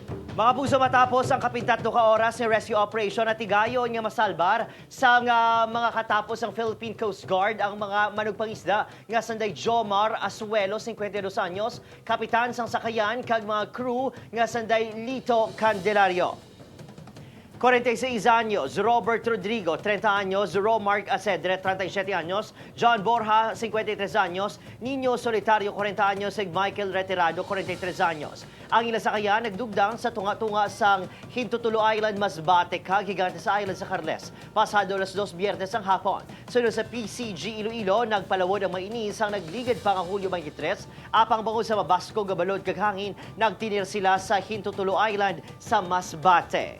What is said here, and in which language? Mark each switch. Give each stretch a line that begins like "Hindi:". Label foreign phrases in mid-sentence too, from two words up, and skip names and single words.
Hiligaynon: Mga puso, matapos ang kapintatlo ka oras ng
English: rescue operation
Hiligaynon: at tigayon nga masalbar sa mga katapos ang Philippine Coast Guard ang mga manugpangisda nga sanday Jomar Asuelo, 52 anyos, kapitan sang sakayan kag mga crew nga sanday Lito Candelario. 46 años, Robert Rodrigo, 30 años, Romark Acedre, 37 años, John Borja, 53 años, Niño Solitario, 40 años, ug Michael Retirado, 43 años. Ang ila sakayan nagdugdang sa tunga-tunga sang Hintutulo Island, Masbate, kag Gigantes Island sa Carles. Pasado alas 2 Biyernes ang hapon. Sunod sa PCG Iloilo, nagpalawod ang mainis ang nagligid pa nga Hulyo 23, apang bangod sa mabasko gabalod kag hangin, nagtinir sila sa Hintutulo Island sa Masbate.